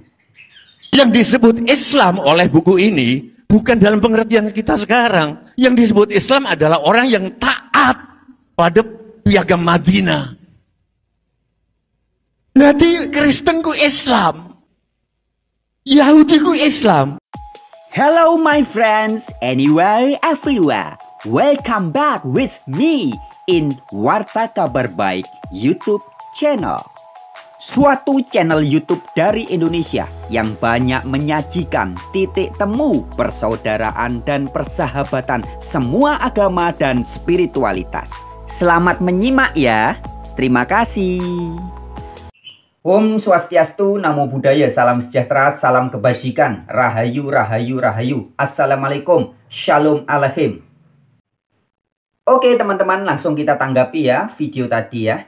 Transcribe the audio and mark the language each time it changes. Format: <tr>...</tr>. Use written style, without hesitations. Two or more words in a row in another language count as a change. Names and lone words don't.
<id>Yang disebut Islam oleh buku ini bukan dalam pengertian kita sekarang. Yang disebut Islam adalah orang yang taat pada piagam Madinah. Nanti Kristen ku Islam, Yahudi ku Islam.</id> <en>Hello my friends, anywhere, everywhere. Welcome back with me in Warta Kabar Baik YouTube channel.</en> <id>Suatu channel YouTube dari Indonesia yang banyak menyajikan titik temu persaudaraan dan persahabatan semua agama dan spiritualitas. Selamat menyimak ya. Terima kasih. Om Swastiastu, Namo Buddhaya, salam sejahtera, salam kebajikan, rahayu, rahayu, rahayu. Assalamualaikum, shalom alaikum. Oke teman-teman, langsung kita tanggapi ya video tadi ya.</id>